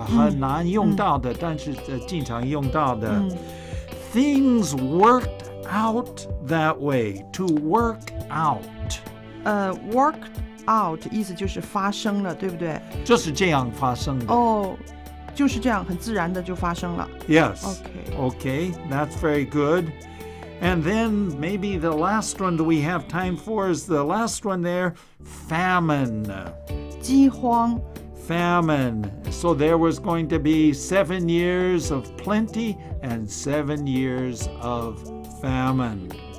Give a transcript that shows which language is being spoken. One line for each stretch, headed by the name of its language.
Chinese: 很难用到的，但是经常用到的。
English: Things worked out that way. To work out.
Chinese: Work out 意思就是发生了，对不对？就是这样发生的。哦，就是这样，很自然的就发生了。
English: Yes. Okay, that's very good. And then maybe the last one that we have time for is the last one there, famine.
Chinese: 饥荒。
English: Famine. So there was going to be 7 years of plenty and 7 years of famine.